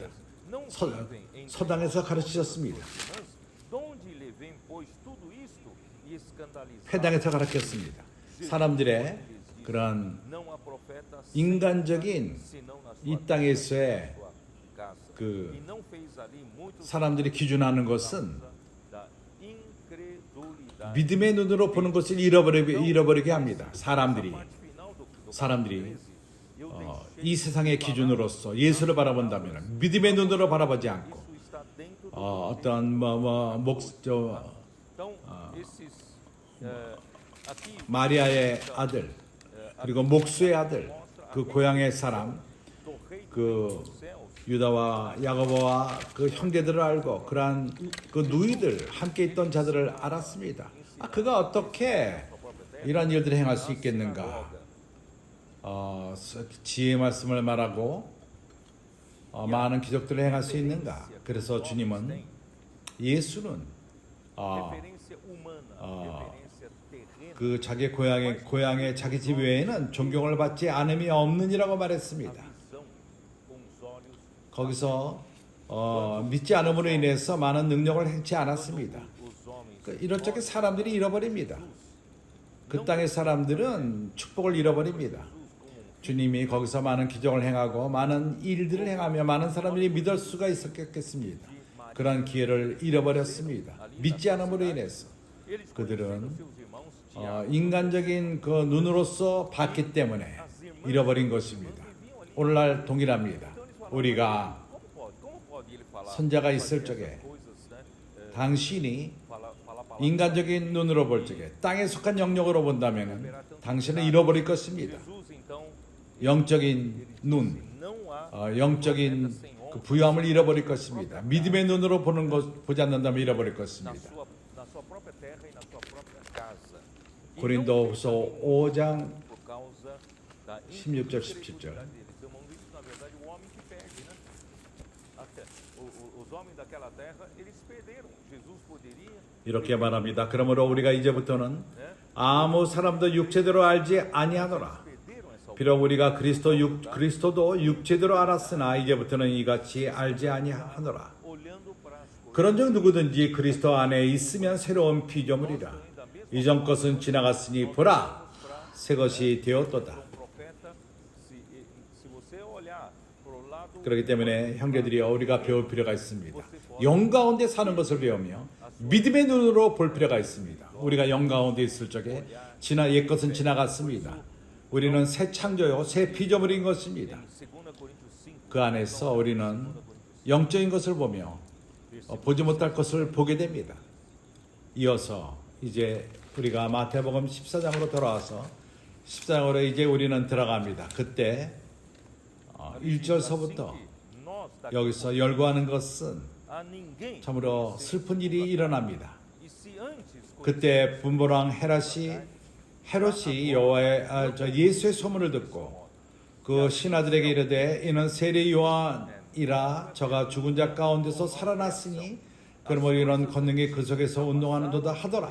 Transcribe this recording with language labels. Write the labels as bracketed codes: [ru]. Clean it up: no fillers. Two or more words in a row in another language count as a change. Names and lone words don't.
[ko] 서당에서 가르치셨습니다. 회당에서 가르쳤습니다. 사람들의 그런 인간적인 이 땅에서의 그 [pt] e não fez ali muitos [ko] 사람들이 기준하는 것은 [pt] da incredulidade. [ko] 믿음의 눈으로 보는 것을 잃어버리게 합니다. [pt] Essa [ko] 사람들이 [pt] parte final do [ko] 사람들이 [pt] capítulo 13, eu deixei [ko] 이 세상의 기준으로서 예수를 바라본다면 믿음의 눈으로 바라보지 않고 [pt] isso está dentro do [ko] 어떤 [pt] Então, esses aqui [ko] 마리아의 아들 그리고 목수의 아들 그 고향의 사람 [pt] do rei [ko] 그 [pt] dos céus, [ko] 유다와 야고보와 그 형제들을 알고 그러한 그 누이들 함께 있던 자들을 알았습니다. 그가 어떻게 이런 일들을 행할 수 있겠는가? 지혜의 말씀을 말하고 많은 기적들을 행할 수 있는가? 그래서 주님은 예수는 [pt] referência humana, referência terrena. [ko] 그 자기 고향의 자기 집 외에는 존경을 받지 않음이 없느니라고 말했습니다. [pt] Visão com os olhos [ko] 거기서 믿지 않음으로 인해서 많은 능력을 행치 않았습니다. [pt] os homens. [ko] 이런 쪽에 사람들이 잃어버립니다. 그 땅의 사람들은 축복을 잃어버립니다. 주님이 거기서 많은 기적을 행하고 많은 일들을 행하며 많은 사람들이 믿을 수가 있었겠습니다. 그런 기회를 잃어버렸습니다. 믿지 않음으로 인해서 [pt] Eles [ko] 그들은 [pt] conheceram seus irmãos, [ko] 인간적인 그 눈으로서 봤기 때문에 잃어버린 것입니다. 오늘날 동일합니다. 우리가 [pt] como pode ele falar? [ko] 선자가 있을 적에 [pt] Coisas, né? [ko] 당신이 [pt] Falar palavras. [ko] 인간적인 눈으로 볼 적에 땅에 속한 영역으로 본다면 당신은 잃어버릴 것입니다. [pt] Jesus, então, [ko] 영적인 눈, [pt] não há [ko] 영적인 그 부여함을 잃어버릴 것입니다. 믿음의 눈으로 보지 않는다면 잃어버릴 [pt] na [ko] 것입니다. [pt] sua própria terra e na sua própria casa. E [ko] 고린도후서 [pt] não [ko] 5장 [pt] por causa da [ko] 16절, 17절. [pt] incredulidade deles. Irmãos, isso na verdade o homem que perde, né? Os homens daquela terra, eles perderam. Jesus poderia, [ko] 이렇게 말합니다. 그러므로 우리가 이제부터는 [pt] né? [ko] 아무 사람도 육체대로 알지 아니하노라. [pt] Perderam essa [ko] 비록 우리가 그리스도도 육체대로 알았으나 이제부터는 이같이 알지 아니하노라. [pt] olhando para as coisas. [ko] 그런즉 누구든지 그리스도 안에 있으면 새로운 피조물이라. 이전 것은 지나갔으니 보라 새 것이 되었도다. [pt] Profeta, se você olhar pro lado [ko] 그렇기 때문에 형제들이 우리가 배울 필요가 있습니다. 영 가운데 사는 것을 배우며 믿음의 눈으로 볼 필요가 있습니다. 우리가 영 가운데 있을 적에 옛 것은 지나갔습니다. 우리는 새 창조요 새 피조물인 것입니다. [pt] 2 Coríntios 5, [ko] 그 안에서 우리는 영적인 것을 보며 보지 못할 것을 보게 됩니다. 이어서 이제 우리가 마태복음 14장으로 돌아와서 14장으로 이제 우리는 들어갑니다. 그때 1절서부터 [pt] nós daqui [ko] 여기서 열거하는 것은 [pt] a ninguém. [ko] 참으로 슬픈 일이 일어납니다. [pt] E se antes [ko] 그때 분보랑 헤롯이 예수의 소문을 듣고 그 신하들에게 이르되 이는 세례 요한이라 저가 죽은 자 가운데서 살아났으니 그러므로 이런 권능이 그 속에서 운동하는도다 하더라.